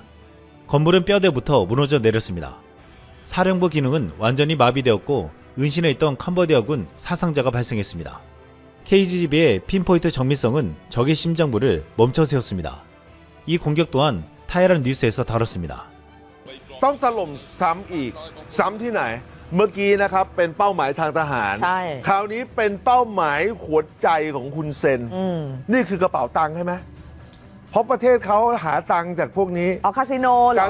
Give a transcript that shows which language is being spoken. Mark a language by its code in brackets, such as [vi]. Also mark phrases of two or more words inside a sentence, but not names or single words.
[ko] 건물은 뼈대부터 무너져 내렸습니다. 사령부 기능은 완전히 마비되었고 은신해 있던 캄보디아군 사상자가 발생했습니다. KGB의 핀포인트 정밀성은 적의 심장부를 멈춰세웠습니다. 이 공격 또한 타이란 뉴스에서 다뤘습니다. [th] ต้องถล่มซ้ำอีกซ้ำที่ไหนเมื่อกี้นะครับเป็นเป้าหมายทางทหารคราวนี้เป็นเป้าหมายหัวใจของคุณเซนนี่คือกระเป๋าตังค์ใช่ไหมเพราะประเทศเขาหาตังค์จากพวกนี้ คาสิโนเหรอ